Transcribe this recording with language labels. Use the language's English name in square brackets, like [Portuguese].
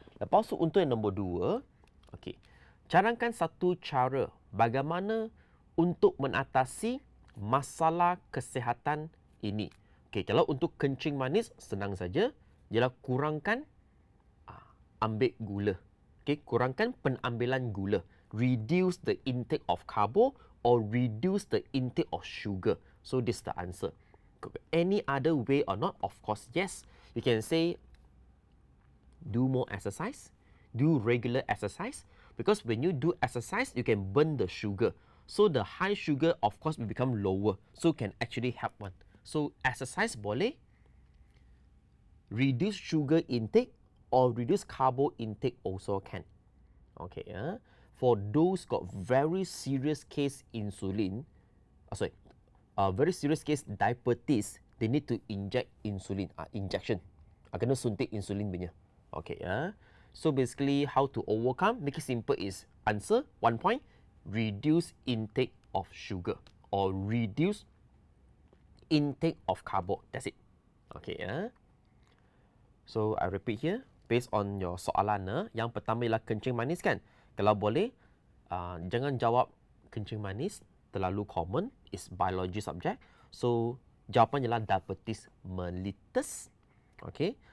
[Malay] Lepas tu untuk yang nombor 2, okey. Cadangkan satu cara bagaimana untuk mengatasi masalah kesihatan ini. Okey, kalau untuk kencing manis senang saja, ialah kurangkan ambil gula. Okay, kurangkan pengambilan gula. [English] Reduce the intake of carbo or reduce the intake of sugar. So, this is the answer. Any other way or not? Of course, yes. You can say, do more exercise. Do regular exercise. Because when you do exercise, you can burn the sugar. So, the high sugar, of course, will become lower. So, can actually help one. So, exercise boleh. Reduce sugar intake. Or reduce carbo intake also can. Okay, for those got very serious case insulin, very serious case diabetes, they need to inject insulin, injection. [Malay] Kena suntik insulin punya. [English] Okay, so basically how to overcome, make it simple is answer 1 point, reduce intake of sugar or reduce intake of carbo. That's it. Okay, so I repeat here. [Malay] Based on your soalan, yang pertama ialah kencing manis kan? Kalau boleh, jangan jawab kencing manis, terlalu common, [English] is biology subject. [Malay] So, jawapan ialah diabetes mellitus. Okay.